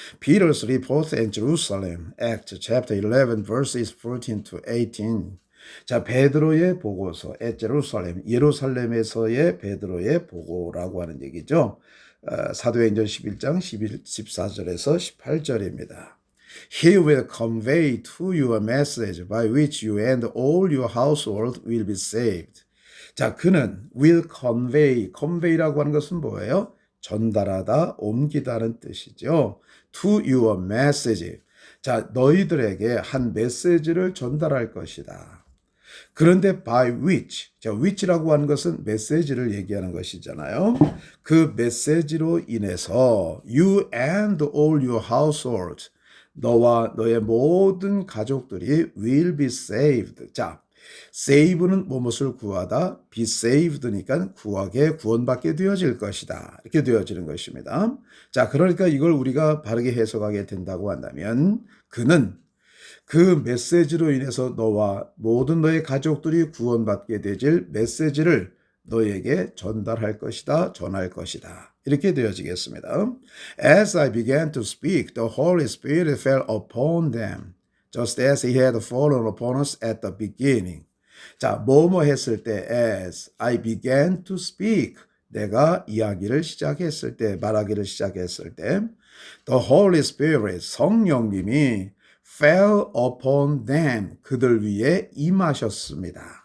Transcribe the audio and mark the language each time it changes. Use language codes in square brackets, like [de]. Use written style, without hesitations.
[en] Peter's report in Jerusalem, Acts chapter 11 verses 14 to 18. [ko] 자, 베드로의 보고서, 예루살렘에서의 베드로의 보고라고 하는 얘기죠. 사도행전 11장 14절에서 18절입니다. [en] He will convey to you a message by which you and all your household will be saved. [ko] 자, 그는 will convey 라고 하는 것은 뭐예요? 전달하다, 옮기다는 뜻이죠. [en] To your message. [ko] 자, 너희들에게 한 메시지를 전달할 것이다. 그런데 by which, 자, which라고 하는 것은 메시지를 얘기하는 것이잖아요. [en] 그 메시지로 인해서 you and all your household, 너와 너의 모든 가족들이 will be saved. [ko] 자, save는 무엇을 구하다, be saved 니까 구하게 구원받게 되어질 것이다. 이렇게 되어지는 것입니다. 자, 그러니까 이걸 우리가 바르게 해석하게 된다고 한다면 그는 그 메시지로 인해서 너와 모든 너의 가족들이 구원받게 되질 메시지를 너에게 전달할 것이다, 전할 것이다. 이렇게 되어지겠습니다. [en] As I began to speak, the Holy Spirit fell upon them, just as he had fallen upon us at the beginning. [ko] 자, 뭐뭐 했을 때 as I began to speak, 내가 이야기를 시작했을 때, 말하기를 시작했을 때 the Holy Spirit, 성령님이 fell upon them, 그들 위에 임하셨습니다.